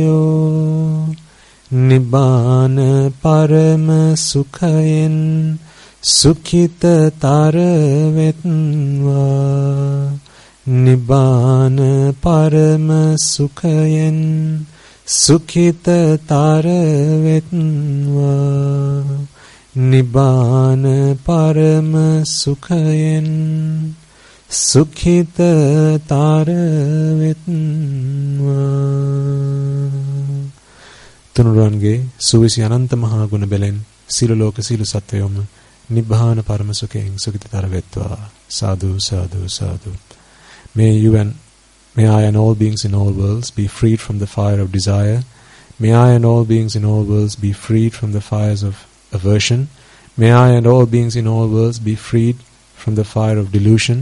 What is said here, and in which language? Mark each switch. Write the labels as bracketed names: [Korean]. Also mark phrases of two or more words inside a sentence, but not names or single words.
[Sinhala] සත්වයෝ, නිබ්බාන පරම සුඛයෙන් සුඛිතතර වෙත්වා නිබ්බාන පරම සුඛයෙන් සුඛිතතර වෙත්වා නිබ්බාන පරම සුඛයෙන් සුඛිතතර වෙත්වා. තුනුරුවන්ගේ සුවිසි අනන්ත මහා ගුණ බැලෙන් සියලු ලෝක සියලු සත්වයෝම නිබ්බාන පරම සුඛයෙන් සුඛිතතර වෙත්වා. සාදු සාදු සාදු. [English] May I and all beings in all worlds be freed from the fire of desire. May I and all beings in all worlds be freed from the fires of aversion. May I and all beings in all worlds be freed from the fire of delusion.